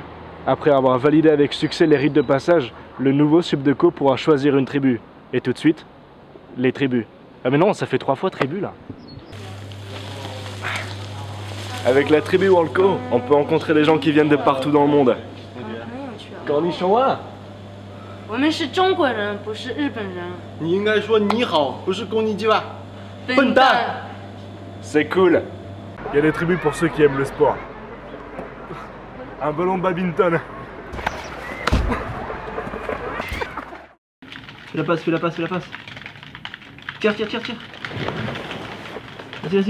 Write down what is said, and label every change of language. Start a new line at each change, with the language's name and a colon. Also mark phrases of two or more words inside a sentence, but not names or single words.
French: Après avoir validé avec succès les rites de passage, le nouveau Subdeco pourra choisir une tribu. Et tout de suite, les tribus. Ah mais non, ça fait 3 fois tribu là. Avec la tribu Walco, on peut rencontrer des gens qui viennent de partout dans le monde. Cornichon-wa?
Chinese: 我们是中国人，不是日本人。你应该说你好，不是公尼基吧？笨蛋！
French: C'est cool. Il y a des tribus pour ceux qui aiment le sport. Un ballon de badminton. Fais la passe, fais la passe, fais la passe. Tire. Vas-y.